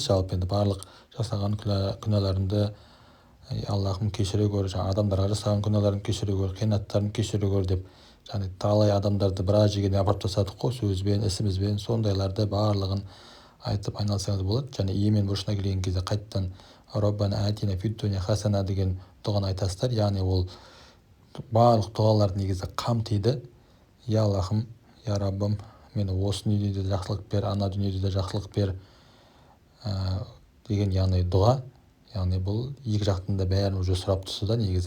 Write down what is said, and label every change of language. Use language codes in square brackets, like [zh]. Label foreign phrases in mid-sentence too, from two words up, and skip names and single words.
[kk] Жалпы енді барлық жасаған күнәларыңды Аллахым кешіре көр, жаңа адамдарға жасаған күнәларын кешіре көр, қиянаттарын кешіре көр деп, және талай адамдарды біраз жерге апарып тастадық қой, сөзбен, ісімізбен, сондайларды барлығын айтып айналсаңыз болады. Және емен бұрышына келген кезде қайттан [ar] ربنا آتنا في الدنيا حسنة [kk] деген дұғаны айтасыздар. Яғни ол барлық дұғаларды негізі қамтиды. Я Аллахым, я Раббым, мені осы дүниеде де жақсылық бер, ана дүниеде де жақсылық бер деген яғни дұға. Яғни бұл екі жақтың да бәрін уже сұрап тұрсы да негізі.